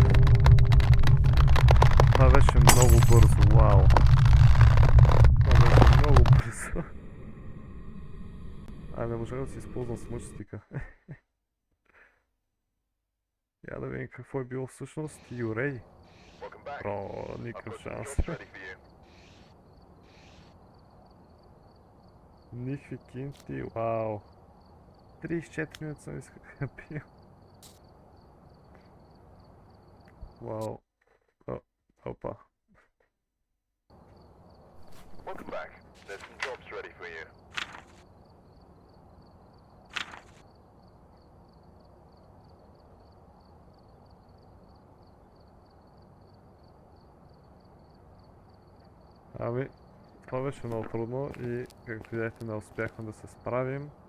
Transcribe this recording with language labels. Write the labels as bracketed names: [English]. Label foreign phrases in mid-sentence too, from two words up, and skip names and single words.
[Bulgarian] Това беше много бързо, вау. Това беше много бързо. Не можах да си използвам смъчстика. Я да видим какво е било всъщност. Юрей. [English] Welcome back. [Bulgarian] Бро, [English] I've [Bulgarian] никакъв [English] got some [Bulgarian] шанс. [English] jobs ready for you. [Bulgarian] Никакви кинти, вау. 34 минути съм изхъпил. Вау. Опа. [English] Welcome back. There's some jobs ready for you. [Bulgarian] Ами, това беше много трудно и както видяхте не успяхме да се справим.